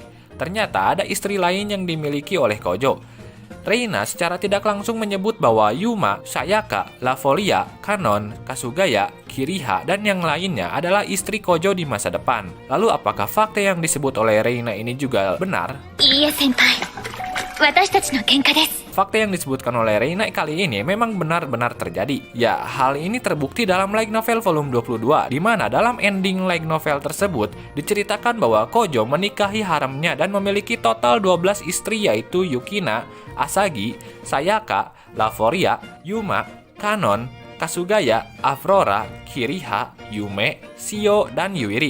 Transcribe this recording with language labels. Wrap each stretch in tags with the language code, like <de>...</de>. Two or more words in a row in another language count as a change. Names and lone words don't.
<id>Ternyata ada istri lain yang dimiliki oleh Kojo. Reina secara tidak langsung menyebut bahwa Yuma, Sayaka, Lafolia, Kanon, Kasugaya, Kiriha, dan yang lainnya adalah istri Kojo di masa depan. Lalu apakah fakta yang disebut oleh Reina ini juga benar?</id> <ja>いいえ先輩、私たちの喧嘩です。</ja> <id>Fakta yang disebutkan oleh Reina kali ini memang benar-benar terjadi. Ya, hal ini terbukti dalam</id> <en>light novel</en> <id>volume 22, di mana dalam ending</id> <en>light novel</en> <id>tersebut diceritakan bahwa Kojo menikahi haremnya dan memiliki total 12 istri, yaitu Yukina, Asagi, Sayaka, Laforia, Yuma, Kanon, Kasugaya, Aurora, Kiriha, Yume, Shio, dan Yuiri.</id>